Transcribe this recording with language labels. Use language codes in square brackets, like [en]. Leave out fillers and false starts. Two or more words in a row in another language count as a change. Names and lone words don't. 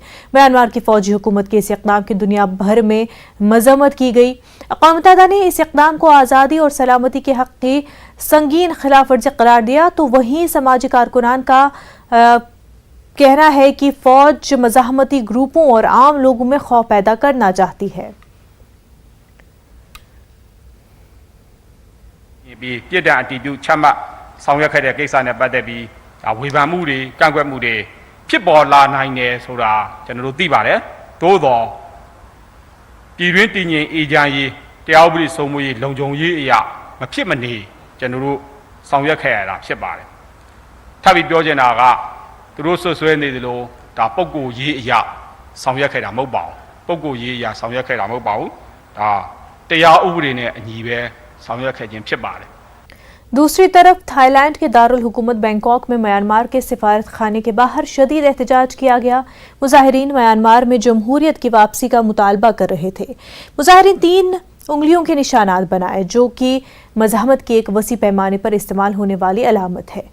[ur] میانمار کی فوجی حکومت کے اس اقدام کی دنیا بھر میں مذمت کی گئی. اقوام متحدہ نے اس اقدام کو آزادی اور سلامتی کے حق کی سنگین خلاف ورزی قرار دیا، تو وہیں سماجی کارکنان کا کہنا ہے کہ فوج مزاحمتی گروپوں اور عام لوگوں میں خوف پیدا کرنا چاہتی ہے. [my] ပြီးပြစ်ဒဏ်အတည်ပြုချမှတ်ဆောင်ရွက်ခဲ့တဲ့ကိစ္စနဲ့ပတ်သက်ပြီးဝေဖန်မှုတွေကန့်ကွက်မှုတွေဖြစ်ပေါ်လာနိုင်တယ်ဆိုတာ ကျွန်တော်တို့သိပါတယ်။သို့သောပြည်တွင်းတည်ငြိမ်အေးချမ်းရေးတရားဥပဒေစိုးမိုးရေးလုံခြုံရေးအရာမဖြစ်မနေကျွန်တော်တို့ဆောင်ရွက်ခဲ့ရတာဖြစ်ပါတယ်။ထပ်ပြီးပြောချင်တာကသူတို့ဆွဆွဲနေသလိုဒါပုဂ္ဂိုလ်ရေးအရာဆောင်ရွက်ခဲ့တာမဟုတ်ပါဘူး။ပုဂ္ဂိုလ်ရေးအရာဆောင်ရွက်ခဲ့တာမဟုတ်ပါဘူး။ဒါတရားဥပဒေနဲ့အညီပဲဆောင်ရွက်ခဲ့ခြင်းဖြစ်ပါတယ်။ [ur] دوسری طرف تھائی لینڈ کے دارالحکومت بینکاک میں میانمار کے سفارت خانے کے باہر شدید احتجاج کیا گیا. مظاہرین میانمار میں جمہوریت کی واپسی کا مطالبہ کر رہے تھے. مظاہرین 3 انگلیوں کے نشانات بنائے، جو کہ مزاحمت کی ایک وسیع پیمانے پر استعمال ہونے والی علامت ہے.